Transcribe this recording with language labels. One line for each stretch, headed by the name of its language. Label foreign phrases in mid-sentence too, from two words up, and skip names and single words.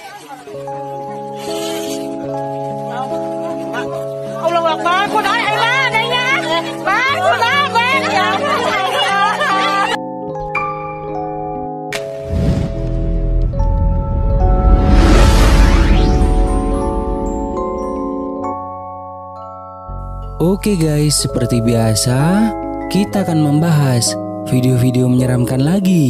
Arabic: الله أكبر,
Vietnamese: cô nói ai má đây nha. Má, cô nói quen vậy.
Indonesian: Oke guys, seperti biasa, kita akan membahas video-video menyeramkan lagi.